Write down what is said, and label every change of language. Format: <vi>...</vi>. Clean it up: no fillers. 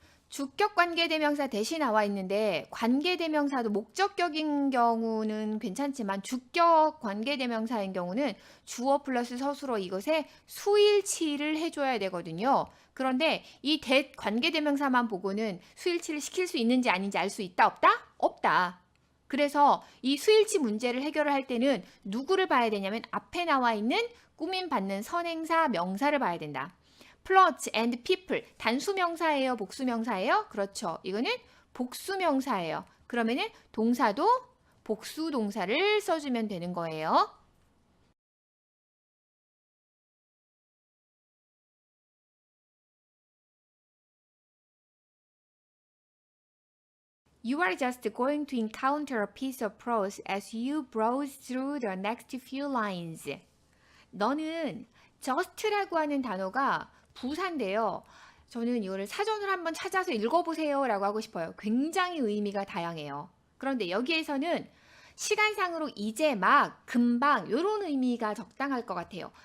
<ko>주격 관계대명사 대신 나와 있는데 관계대명사도 목적격인 경우는 괜찮지만 주격 관계대명사인 경우는 주어 플러스 서술어 이것에 수일치를 해줘야 되거든요. 그런데 이 관계대명사만 보고는 수일치를 시킬 수 있는지 아닌지 알 수 있다 없다? 없다. 그래서 이 수일치 문제를 해결을 할 때는 누구를 봐야 되냐면 앞에 나와 있는 꾸밈받는 선행사 명사를 봐야 된다.</ko> <en>plot and people 단수명사예요?</en> <ko>복수명사예요? 그렇죠. 이거는 복수명사예요. 그러면은 동사도 복수동사를 써주면 되는 거예요.</ko> <en>You are just going to encounter a piece of prose as you browse through the next few lines.</en> <ko>너는 just라고 하는 단어가 부사인데요. 저는 이거를 사전으로 한번 찾아서 읽어보세요 라고 하고 싶어요. 굉장히 의미가 다양해요. 그런데 여기에서는 시간상으로 이제 막 금방 이런 의미가 적당할 것 같아요.</ko>